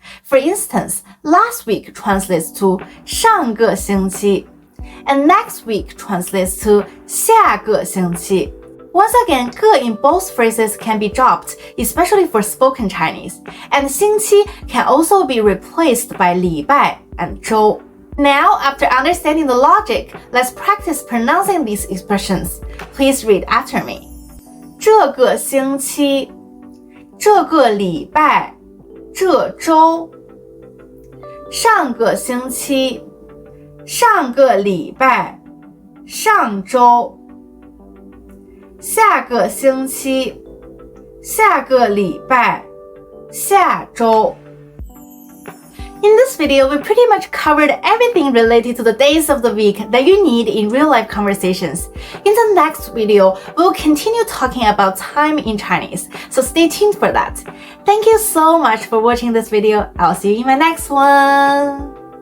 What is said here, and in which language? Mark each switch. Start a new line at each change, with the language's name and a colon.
English: For instance, last week translates to
Chinese: 上个星期
English: and next week translates to
Chinese: 下个星期.
English: Once again, 个 in both phrases can be dropped, especially for spoken Chinese, and 星期 can also be replaced by 礼拜 and 周. Now, after understanding the logic, let's practice pronouncing these expressions. Please read after me.
Chinese: 这个星期，这个礼拜，这周。上个星期，上个礼拜，上周。下个星期，下个礼拜，下周。
English: In this video, we pretty much covered everything related to the days of the week that you need in real-life conversations. In the next video, we'll continue talking about time in Chinese, so stay tuned for that. Thank you so much for watching this video. I'll see you in my next one.